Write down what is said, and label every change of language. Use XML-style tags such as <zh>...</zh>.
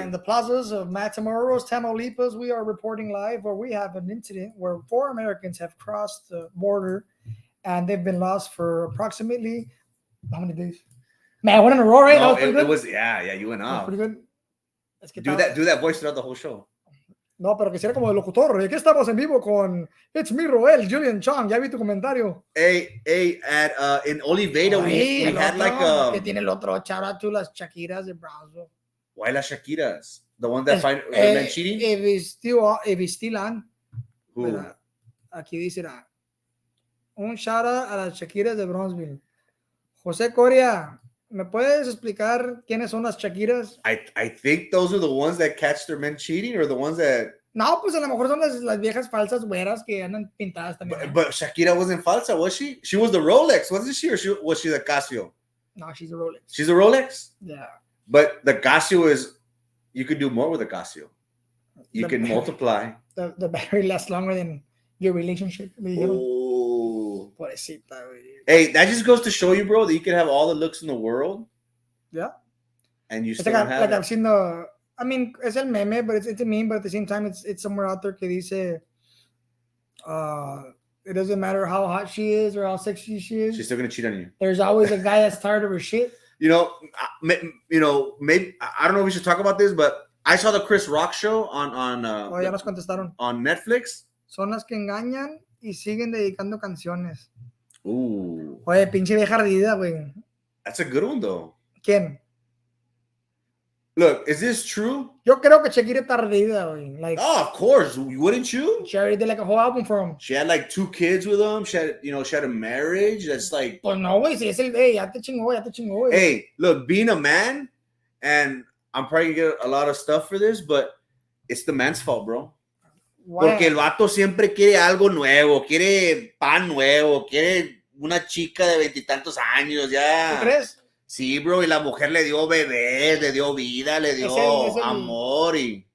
<en>In the plazas of Matamoros, Tamaulipas, we are reporting live where we have an incident where 4 Americans have crossed the border and they've been lost for approximately how many days? Man, I went in a row, right? No, it was you went off. Pretty good. Do that voice throughout the whole show.</en> <es>No, pero que sea como el locutor. ¿De qué estamos en vivo con It's me, Roel, Julian Chong? Ya vi tu comentario.</es> <en>Hey, in Oliveda, we had like</en> <es>que tiene el otro.</es> <en>Shout out to</en> <es>las Shakiras de Brownsville.</es> <en>Why las Shakiras? The one that find men cheating?</en> <es>Evistilan. Aquí dice un shout out a las Shakiras de Brownsville. José Coria, ¿me puedes explicar quiénes son las Shakiras?</es> <en>I think those are the ones that catch their men cheating, or the ones that.</en> <es>No, pues a lo mejor son las viejas falsas güeras que andan pintadas también.</es> <en>But Shakira wasn't falsa, was she? She was the Rolex, wasn't she? Or was she the Casio? No, she's a Rolex. She's a Rolex? Yeah. But the Casio is, you could do more with a Casio. You can multiply. The battery lasts longer than your relationship. Oh.</en> <es>Pobrecita,</es> <en>hey, that just goes to show you, bro, that you can have all the looks in the world. Yeah. And you still have like I've seen I mean, it's el meme, but it's a meme, but at the same time, it's somewhere out there</en> <es>que dice,</es> <en>it doesn't matter how hot she is or how sexy she is. She's still going to cheat on you. There's always a guy that's tired of her shit. Maybe, I don't know if we should talk about this, but I saw the Chris Rock show on</en> <es>ya nos contestaron.</es> <en>On Netflix.</en> <es>Son las que engañan y siguen dedicando canciones. Ooh. Oye, pinche vieja ardida, güey.</es> <en>That's a good one, though.</en> <es>¿Quién?</es> <en>Look, is this true?</en> <es>Yo creo que Shakira está ardida, güey.</es> <en>Like, oh, of course. Wouldn't you? She already did like a whole album for him. She had like 2 kids with him. She had a marriage. That's like.</en> <es>Pues no, güey. Si es ya te chingó, güey.</es> <en>Hey, look, being a man, and I'm probably gonna get a lot of stuff for this, but it's the man's fault, bro. Why?</en> <es>Porque el vato siempre quiere algo nuevo, quiere pan nuevo, quiere una chica de 20 y tantos años, ya. ¿Tú crees? Sí, bro, y la mujer le dio bebés, le dio vida, le dio amor y...</es>